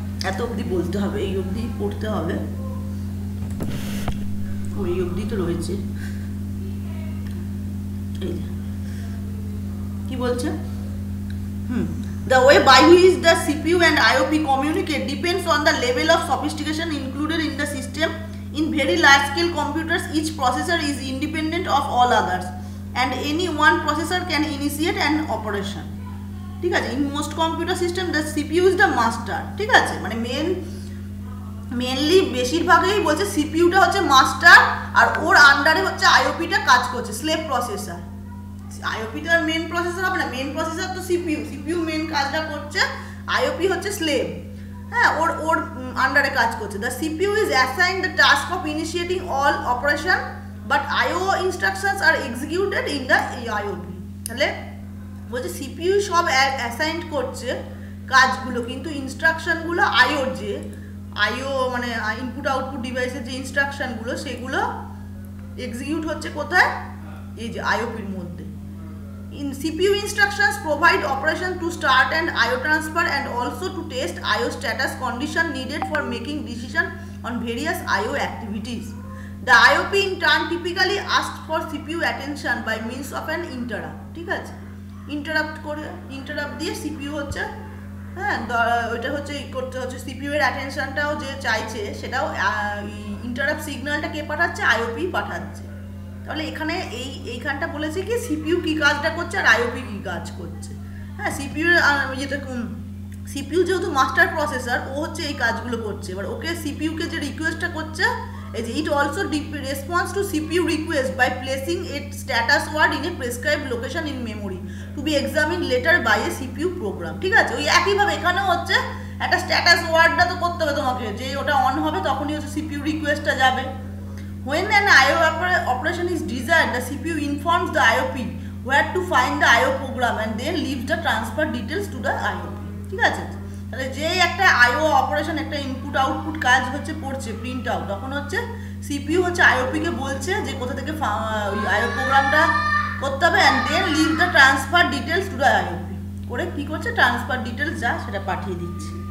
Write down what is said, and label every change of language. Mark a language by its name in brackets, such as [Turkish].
[Bangla] এত অবধি বলতে হবে, এই অবধি পড়তে হবে, ওই অবধি তো রয়েছে। এই কি বলছে, [English] the way by which the CPU and IOP communicate depends on the level of sophistication included in the system. In very large scale computers, each processor is independent of all others and any one processor can initiate an operation, [Bangla] ঠিক আছে। [English] in most computer system the CPU is the master, [Bangla] ঠিক আছে, মানে mainly বেশিরভাগই বলছে সিপিইউটা হচ্ছে master আর ওর আন্ডারে হচ্ছে আইওপিটা কাজ করছে, স্লেভ প্রসেসর। আইওপি তো আর মেন প্রসেসর হবে না, মেন প্রসেসর তো সিপিইউ মেন কাজটা করছে, আইওপি হচ্ছে স্লেভ। হ্যাঁ, ওর আন্ডারে কাজ করছে। [English] The CPU is assigned the task of initiating all operation but IO instructions are executed in the IOP. [Bangla] তাহলে বলছে সিপিইউ সব অ্যাসাইন্ড করছে কাজগুলো, কিন্তু ইনস্ট্রাকশনগুলো আইও মানে ইনপুট আউটপুট ডিভাইসের যে ইনস্ট্রাকশনগুলো সেগুলো এক্সিকিউট হচ্ছে কোথায়, এই যে আইওপির মধ্যে। [English] In CPU instructions provide operation to start and IO transfer and also to test IO status condition needed for making decision on various IO activities. The IOP in turn typically asks for CPU attention by means of an interrupt, [Bangla] ঠিক আছে। Interrupt দিয়ে CPU হচ্ছে হ্যাঁ, ওইটা হচ্ছে করতে হচ্ছে CPU এর অ্যাটেনশনটাও যে চাইছে সেটাও ইন্টারাপ্ট সিগন্যালটা কে পাঠাচ্ছে, আইওপি পাঠাচ্ছে। তাহলে এখানে এইখানটা বলেছে কি সিপিইউ কি কাজটা করছে আর আইওপি কি কাজ করছে। হ্যাঁ, সিপিইউ যেটা সিপিইউ যেহেতু মাস্টার প্রসেসর, ও হচ্ছে এই কাজগুলো করছে। এবার ওকে সিপিইউকে যে রিকোয়েস্টটা করছে, এই যে [English] It also response to CPU request by placing it status word in a prescribed location in memory to be examine later by a CPU program. [Bangla] ঠিক আছে, ওই একইভাবে এখানেও হচ্ছে একটা স্ট্যাটাস ওয়ার্ডটা তো করতে হবে তোমাকে, যে ওটা অন হবে তখনই হচ্ছে সিপিইউ রিকোয়েস্টটা যাবে। [English] When an IO operation is desired, the CPU informs the IOP where to find the IO program and then leaves the transfer details to the IOP. [Bangla] ঠিক আছে, তাহলে যেই একটা IO অপারেশন, একটা ইনপুট আউটপুট কাজ হচ্ছে পড়ছে প্রিন্ট আউট, তখন হচ্ছে CPU হচ্ছে IOP কে বলছে যে কোথা থেকে ওই IO প্রোগ্রামটা করতে হবে [English] and then leave the transfer details to the IOP [Bangla] করে কি করছে, ট্রান্সফার ডিটেলস যা সেটা পাঠিয়ে দিচ্ছে।